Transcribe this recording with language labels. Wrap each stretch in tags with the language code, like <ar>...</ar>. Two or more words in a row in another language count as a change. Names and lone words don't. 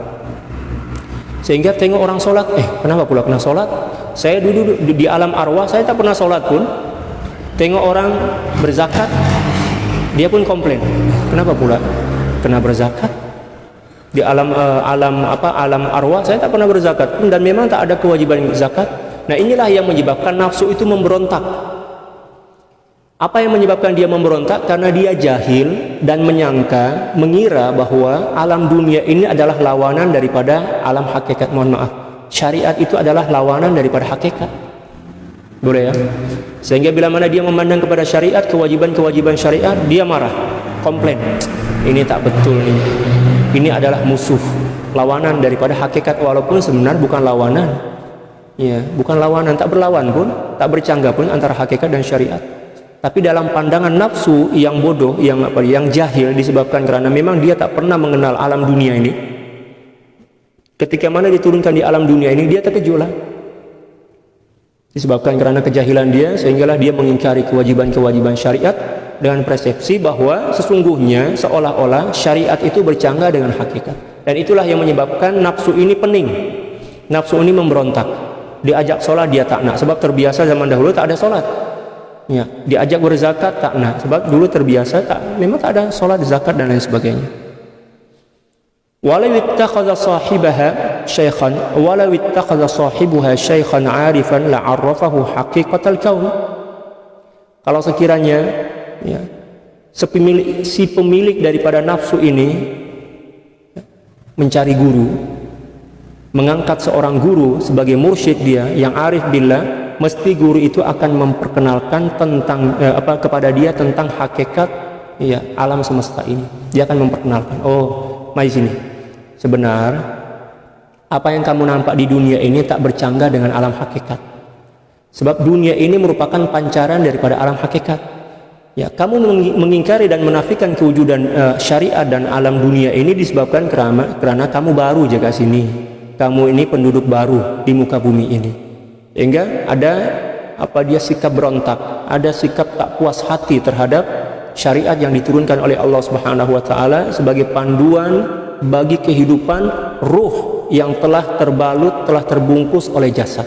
<ms>Sehingga tengok orang sholat, kenapa pula kena sholat? Saya duduk di alam arwah, saya tak pernah sholat pun. Tengok orang berzakat, dia pun komplain. Kenapa pula kena berzakat? Di alam arwah saya tak pernah berzakat pun, dan memang tak ada kewajiban berzakat. Nah, inilah yang menyebabkan nafsu itu memberontak. Apa yang menyebabkan dia memberontak? Karena dia jahil dan mengira bahwa alam dunia ini adalah lawanan daripada alam hakikat. Mohon maaf, syariat itu adalah lawanan daripada hakikat. Boleh ya? Sehingga bila mana dia memandang kepada syariat, kewajiban-kewajiban syariat, dia marah, komplain. Ini tak betul nih. Ini adalah musuh, lawanan daripada hakikat, walaupun sebenarnya bukan lawanan. Ya, bukan lawanan, tak berlawan pun, tak bercanggah pun antara hakikat dan syariat. Tapi dalam pandangan nafsu yang bodoh, yang jahil, disebabkan karena memang dia tak pernah mengenal alam dunia ini. Ketika mana diturunkan di alam dunia ini, dia terkejutlah. Disebabkan karena kejahilan dia, sehinggalah dia mengingkari kewajiban-kewajiban syariat dengan persepsi bahwa sesungguhnya seolah-olah syariat itu bercanggah dengan hakikat. Dan itulah yang menyebabkan nafsu ini pening. Nafsu ini memberontak. Diajak sholat dia tak nak, sebab terbiasa zaman dahulu tak ada sholat. Ya, diajak berzakat tak nak, sebab dulu terbiasa memang tak ada sholat, zakat dan lain sebagainya.</ms> <ar>ولو اتخذ صاحبها شيخا عارفا لعرفه حقيقة الكون.</ar> <ms>Kalau sekiranya si pemilik daripada nafsu ini mencari guru, mengangkat seorang guru sebagai mursyid dia yang</ms> <ar>عارف بالله,</ar> <ms>mesti guru itu akan memperkenalkan tentang kepada dia tentang hakikat alam semesta ini. Dia akan memperkenalkan, mari sini. Sebenar apa yang kamu nampak di dunia ini tak bercanggah dengan alam hakikat. Sebab dunia ini merupakan pancaran daripada alam hakikat. Ya, kamu mengingkari dan menafikan kewujudan syariat dan alam dunia ini disebabkan karena kamu baru jaga sini. Kamu ini penduduk baru di muka bumi ini. Sehingga ada sikap berontak, ada sikap tak puas hati terhadap syariat yang diturunkan oleh Allah</ms> <ar>سبحانه وتعالى</ar> <ms>sebagai panduan bagi kehidupan ruh yang telah terbalut, telah terbungkus oleh jasad.</ms>